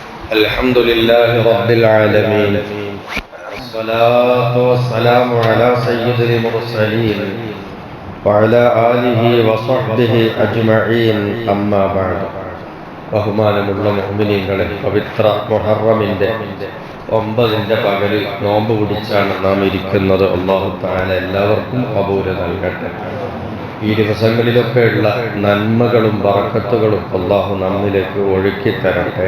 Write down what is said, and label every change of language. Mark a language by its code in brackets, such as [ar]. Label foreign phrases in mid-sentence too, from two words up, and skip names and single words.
[ar] الحمد لله رب العالمين، الصلاة والسلام على سيد المرسلين وعلى آله وصحبه أجمعين أما بعد. [ml] ബഹുമാനമുള്ള മുഅ്മിനീങ്ങളെ, പവിത്ര മുഹറമിന്റെ 9 പകലിൽ നോമ്പ് പിടിച്ചാണ് നാം ഇരിക്കുന്നത്. [ar] الله تعالى [ml] എല്ലാവർക്കും ഖബൂൽ നൽകട്ടെ. ഈ ദിവസങ്ങളിലൊക്കെയുള്ള നന്മകളും ബറക്കത്തുകളും അല്ലാഹു നമ്മിലേക്ക് ഒഴുക്കി തരട്ടെ.